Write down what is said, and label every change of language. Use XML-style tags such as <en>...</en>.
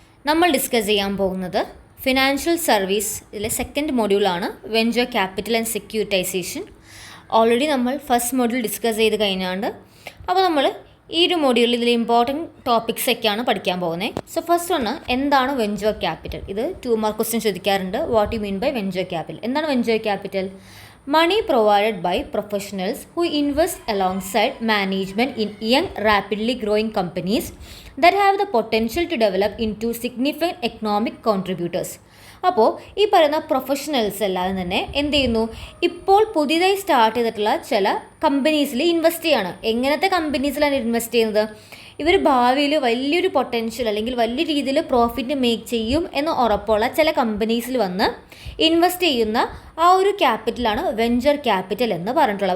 <ml>നമ്മൾ ഡിസ്കസ് ചെയ്യാൻ പോകുന്നത് ഫിനാൻഷ്യൽ സർവീസ് ഇതിലെ second മൊഡ്യൂളാണ്, venture capital and securitisation. Already നമ്മൾ ഫസ്റ്റ് മൊഡ്യൂൾ ഡിസ്കസ് ചെയ്ത് കഴിഞ്ഞാണ്ട്. അപ്പോൾ നമ്മൾ ഈ ഒരു മൊഡ്യൂളിൽ ഇതിൽ ഇമ്പോർട്ടൻറ്റ് ടോപ്പിക്സ് ഒക്കെയാണ് പഠിക്കാൻ പോകുന്നത്. സോ ഫസ്റ്റ് ഒന്ന്, എന്താണ് വെഞ്ചർ ക്യാപിറ്റൽ? ഇത് 2 മാർക്ക് ക്വസ്റ്റ്യൻ ചോദിക്കാറുണ്ട്.</ml> <en>What you mean by venture capital?</en> <ml>എന്താണ് venture capital?</ml> <en>Money provided by professionals who invest alongside management in young, rapidly growing companies that have the potential to develop into significant economic contributors.</en> <ml>അപ്പോൾ ഈ പറയുന്ന professionals എല്ലാം തന്നെ എന്ത് ചെയ്യുന്നു? ഇപ്പോൾ പുതിയതായി സ്റ്റാർട്ട് ചെയ്തിട്ടുള്ള ചില കമ്പനീസിൽ ഇൻവെസ്റ്റ് ചെയ്യാണ്. എങ്ങനത്തെ കമ്പനീസിലാണ് ഇൻവെസ്റ്റ് ചെയ്യുന്നത്? ഇവർ ഭാവിയിൽ വലിയൊരു പൊട്ടൻഷ്യൽ അല്ലെങ്കിൽ വലിയ രീതിയിൽ പ്രോഫിറ്റ് മേക്ക് ചെയ്യും എന്ന് ഉറപ്പുള്ള ചില കമ്പനീസിൽ വന്ന് ഇൻവെസ്റ്റ് ചെയ്യുന്ന ആ ഒരു ക്യാപിറ്റലാണ് വെഞ്ചർ ക്യാപിറ്റൽ എന്ന് പറഞ്ഞിട്ടുള്ളത്.</ml>